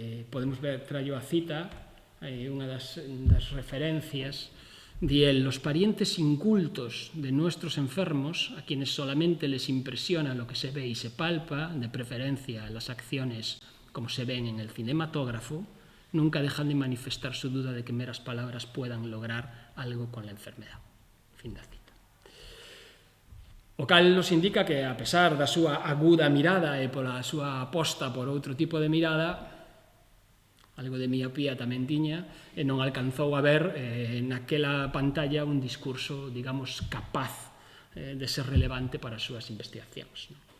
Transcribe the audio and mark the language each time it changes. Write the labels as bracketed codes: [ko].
[gl] Podemos ver, traio a cita, unha das referencias. [es] Él, los parientes incultos de nuestros enfermos, a quienes solamente les impresiona lo que se ve y se palpa, de preferencia las acciones como se ven en el cinematógrafo, nunca dejan de manifestar su duda de que meras palabras puedan lograr algo con la enfermedad. [gl] Fin da cita. O cal nos indica que, a pesar da súa aguda mirada e pola súa aposta por outro tipo de mirada, algo de miopía tamén tiña, e non alcanzou a ver naquela pantalla un discurso, digamos, capaz de ser relevante para as súas investigacións.